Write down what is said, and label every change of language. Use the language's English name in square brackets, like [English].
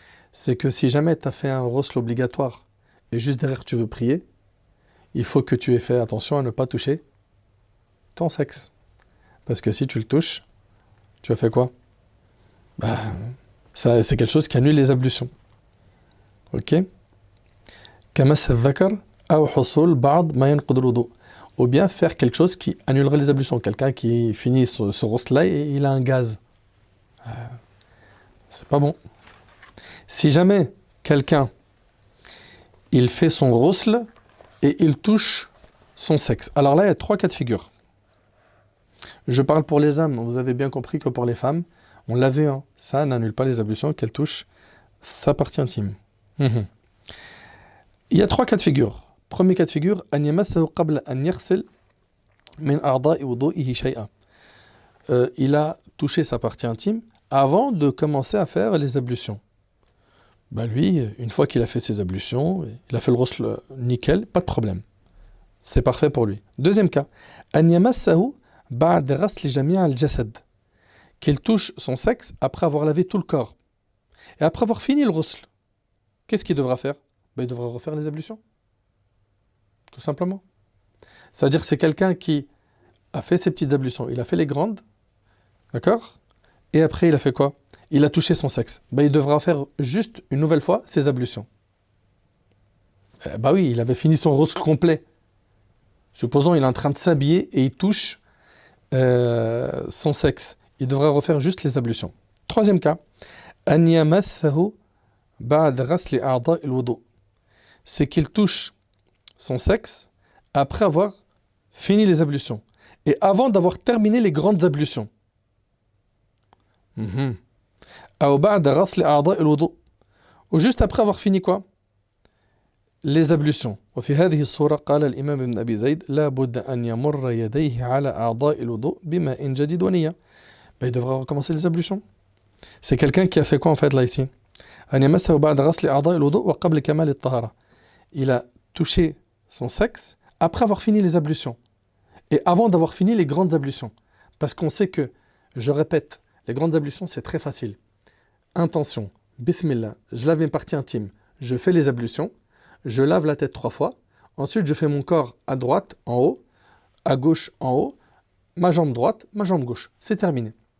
[French] C'est que si jamais tu as fait un ghusl obligatoire et juste derrière tu veux prier, il faut que tu aies fait attention à ne pas toucher ton sexe. Parce que si tu le touches, tu as fait quoi? Ça, c'est quelque chose qui annule les ablutions. Ok? [Arabic] كمس الذكر أو حصول بعض ما ينقض الوضوء. [French] Ou bien faire quelque chose qui annulerait les ablutions. Quelqu'un qui finit ce ghusl-là et il a un gaz. C'est pas bon. Si jamais quelqu'un, il fait son ghusl et il touche son sexe. Alors là, il y a 3 cas de figure. Je parle pour les hommes. Vous avez bien compris que pour les femmes, on l'a vu, hein, ça n'annule pas les ablutions, qu'elle touche sa partie intime. Il y a 3 cas de figure. Premier cas de figure, [Arabic] أن يمسه قبل أن يغسل من أعضاء وضوئه شيئا. [French] Il a touché sa partie intime avant de commencer à faire les ablutions. Lui, une fois qu'il a fait ses ablutions, il a fait le ghusl nickel, pas de problème. C'est parfait pour lui. Deuxième cas, [Arabic] أن يمسه بعد غسل جميع الجسد. [French] Qu'il touche son sexe après avoir lavé tout le corps. Et après avoir fini le ghusl, qu'est-ce qu'il devra faire? Il devra refaire les ablutions. Tout simplement. C'est-à-dire que c'est quelqu'un qui a fait ses petites ablutions. Il a fait les grandes. D'accord? Et après, il a fait quoi? Il a touché son sexe. Il devra faire juste une nouvelle fois ses ablutions. Oui, il avait fini son ghusl complet. Supposons il est en train de s'habiller et il touche son sexe. Il devra refaire juste les ablutions. Troisième cas. [Arabic] أن يمسه بعد غسل أعضاء الوضوء. [French] C'est qu'il touche son sexe après avoir fini les ablutions et avant d'avoir terminé les grandes ablutions. [Arabic] أو بعد غسل أعضاء الوضوء. [French] Ou juste après avoir fini quoi? Les ablutions. [Arabic] وفي هذه الصورة قال الإمام ابن أبي زيد لا بد أن يمر يديه على أعضاء الوضوء بماء جديد ونية. [French] Il devra recommencer les ablutions. C'est quelqu'un qui a fait quoi en fait là ici? [Arabic] أن يمسه بعد غسل أعضاء الوضوء وقبل كمال الطهارة. [French] Il a touché son sexe après avoir fini les ablutions et avant d'avoir fini les grandes ablutions. Parce qu'on sait que, je répète, Les grandes ablutions, c'est très facile. Intention, bismillah, je lave mes parties intimes, je fais les ablutions, je lave la tête 3 fois, ensuite je fais mon corps à droite, en haut, à gauche, en haut, ma jambe droite, ma jambe gauche. C'est terminé.